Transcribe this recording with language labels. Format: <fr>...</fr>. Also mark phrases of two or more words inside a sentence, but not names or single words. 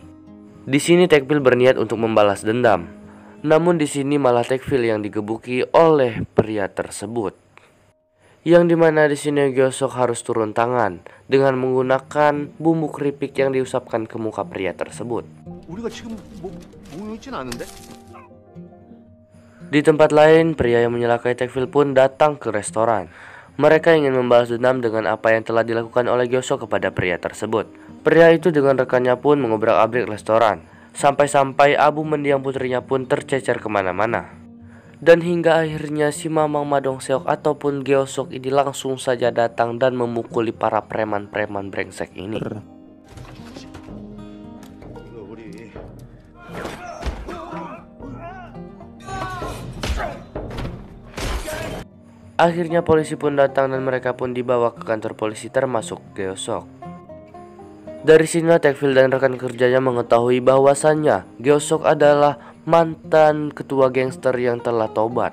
<id>Di sini Taekpil berniat untuk membalas dendam. Namun di sini malah Taekpil yang digebuki oleh pria tersebut. Yang dimana di sini Gyeosok harus turun tangan dengan menggunakan bumbu keripik yang diusapkan ke muka pria tersebut.</id> <ko>우리가 지금 뭐 있진 않은데?</ko> <id>Di tempat lain, pria yang menyelakai Taekpil pun datang ke restoran. Mereka ingin membalas dendam dengan apa yang telah dilakukan oleh Gyeosok kepada pria tersebut. Pria itu dengan rekannya pun mengobrak-abrik restoran. Sampai-sampai Abu mendiang putrinya pun tercecer kemana-mana. Dan hingga akhirnya si Mamang Madongseok ataupun Gyeosok ini langsung saja datang dan memukuli para preman-preman brengsek ini.</id> <ko>이거 우리</ko> <id>Akhirnya polisi pun datang dan mereka pun dibawa ke kantor polisi termasuk Gyeosok. Dari sini Taekpil dan rekan kerjanya mengetahui bahwasannya Gyeosok adalah mantan ketua gangster yang telah tobat.</id>